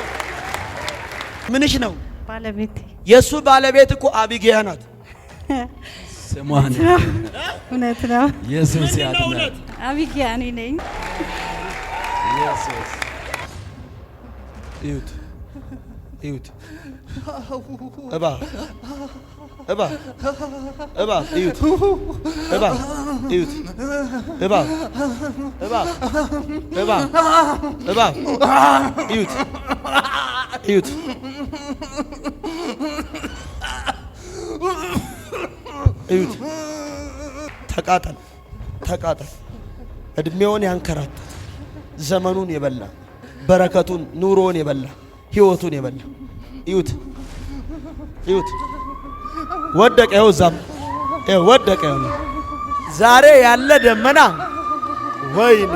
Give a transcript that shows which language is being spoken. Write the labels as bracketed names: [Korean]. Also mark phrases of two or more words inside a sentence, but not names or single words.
[Amharic] ምንሽ ነው? ባለቤቴ። የሱ ባለቤት እኮ አቢጊያ ናት። ስሟን እውነት ነው። ኢየሱስ ያድናል። አቢጊያ እኔ ነኝ። ኢየሱስ እዩት እዩት። እባ እባ እባ እዩት። እባ እዩት። እባ እባ እባ እባ እዩት እዩት። እዩት። ተቃጠል ተቃጠል። እድሜውን ያንከራተተ ዘመኑን የበላ በረከቱን ኑሮውን የበላ ህይወቱን የበላ እዩት እዩት። ወደቀ። ይኸው እዛም ወደቀ። ዛሬ ያለ ደመና ወይኔ!